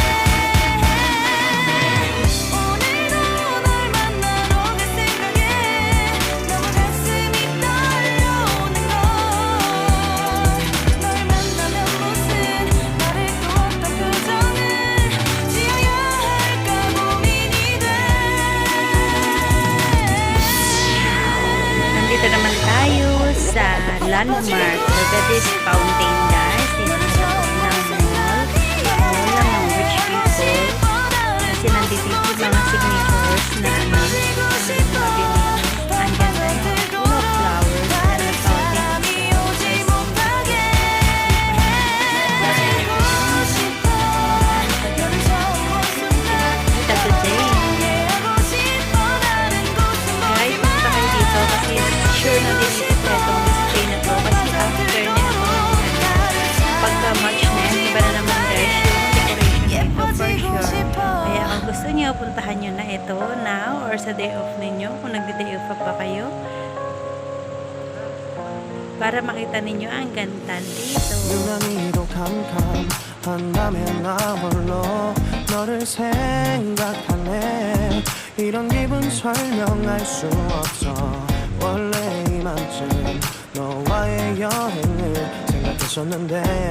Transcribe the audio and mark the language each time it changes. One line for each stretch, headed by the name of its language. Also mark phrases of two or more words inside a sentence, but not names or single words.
Korean: 오늘도 널 만나러 갈 생각에 너무 가슴이 떨려오는 걸 널 만나면 무슨 말을 또 어떤 표정을 지어야 할까 고민이 돼
Filipino: Nandito naman tayo sa landmark Lourdes Fountain, guys. Dito sa loob ng mall. Mall ng mga
English: rich people.
Filipino: Kasi nandito yung mga signatures na mabili. Andyan na yung
English: full of flowers and the fountain is It's a good day.
Filipino: Guys, punta kayo dito kasi sure na din ito itong display na to kasi after na ito pagka March na yan, iba na naman guys yung decoration dito
English: for sure.
Filipino: Kaya kung gusto niyo, puntahan nyo na ito
English: now or
Filipino: sa
English: day off
Filipino: ninyo kung nagde-day off pa kayo para makita ninyo ang ganda dito.
Korean: 유난히도 캄캄한 밤에 나 홀로 너를 생각하네 이런 기분 설명할 수 없어 원래 이맘쯤 너와의 여행을 생각했었는데